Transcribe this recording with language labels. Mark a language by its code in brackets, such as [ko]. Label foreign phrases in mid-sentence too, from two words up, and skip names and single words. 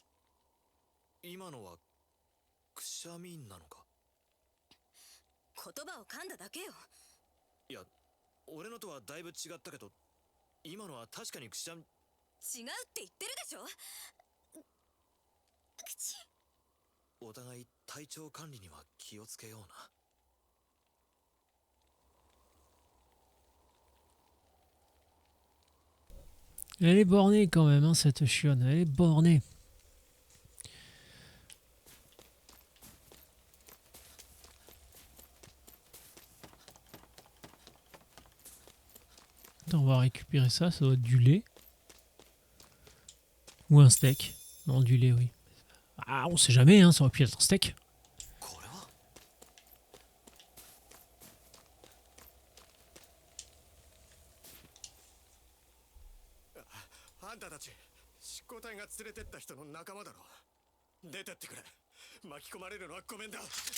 [ja] 今のはくしゃみなのか。言葉を噛んだだけよ。いや俺のとはだいぶ違ったけど、今のは確かにくしゃみ。違うって言ってるでしょ。口。お互い体調管理には気をつけような。 [fr] Elle est bornée quand même, hein, cette chionne. Elle est bornée. Attends, on va récupérer ça. Ça doit être du lait. Ou un steak. Non, du lait, oui. Ah, on sait jamais, hein, ça aurait pu être un steak. [ja] これはあんたたち執行隊が連れてった人の仲間だろ。出てってくれ。巻き込まれるのはごめんだ。